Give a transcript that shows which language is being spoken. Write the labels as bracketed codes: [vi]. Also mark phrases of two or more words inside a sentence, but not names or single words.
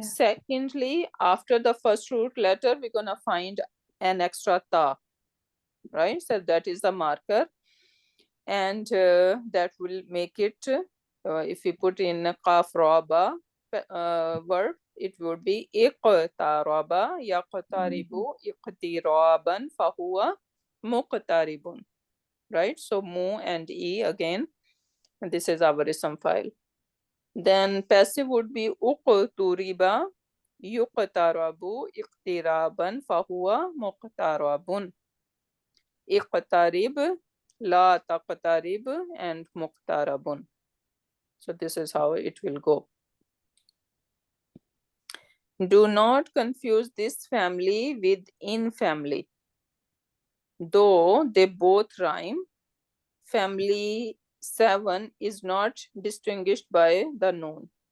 [en] Secondly, after the first root letter, we're gonna find an extra ta, right? So that is the marker. And that will make it, if we put in qaf raba verb, it would be [ar] اقترب يقترب اقترابا فهو مقترب, [en] right? So mu and e again, and this is our [ar] اسم فاعل. [en] Then passive would be [ar] اقتُرِب يُقترَب اقترابا فهو مقترَب. اقترب، لا تقترب, [en] and muqtarabun. So this is how it will go. Do not confuse this family with in family. Though they both rhyme, family 7 is not distinguished by the noon.